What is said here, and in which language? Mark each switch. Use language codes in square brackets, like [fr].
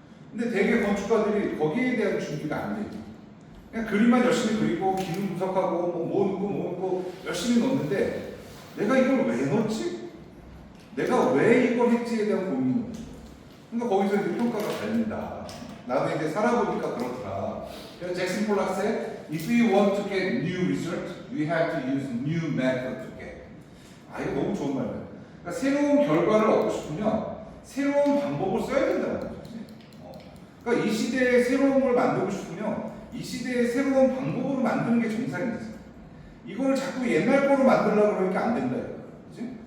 [ko] 근데 대개 건축가들이 거기에 대한 준비가 안 돼. 그냥 그림만 열심히 그리고 기능 분석하고 뭐 넣고 열심히 넣는데 내가 이걸 왜 넣었지? 내가 왜 이걸 했지에 대한 고민이 없어. 그러니까 거기서 이제 평가가 갈린다. 나도 이제 살아보니까 그렇더라. 그래서 잭슨 폴락스의 [en] If you want to get new result, you have to use new method to get. [ko] 이거 너무 좋은 말이에요. 그러니까 새로운 결과를 얻고 싶으면 새로운 방법을 써야 된다는 거죠. 그러니까 이 시대에 새로운 걸 만들고 싶으면 이 시대에 새로운 방법으로 만드는 게 정상이지. 이걸 자꾸 옛날 거로 만들려고 그러니까 안 된다. 그치?